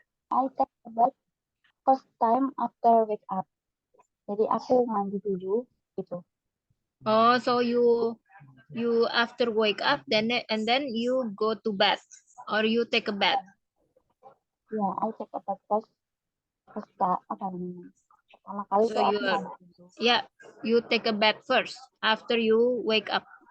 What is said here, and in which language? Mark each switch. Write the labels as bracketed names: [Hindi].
[English] I take a bath first time after wake up. [Indonesian] Jadi aku mandi dulu gitu. [English] Oh, so you after wake up and then you go to bed or you take a bath. Ya, I take a bath first [Indonesian] apa namanya? Pertama kali [English] So [Indonesian] tuh aku mandi dulu. [English] Yeah, you take a bath first after you wake up.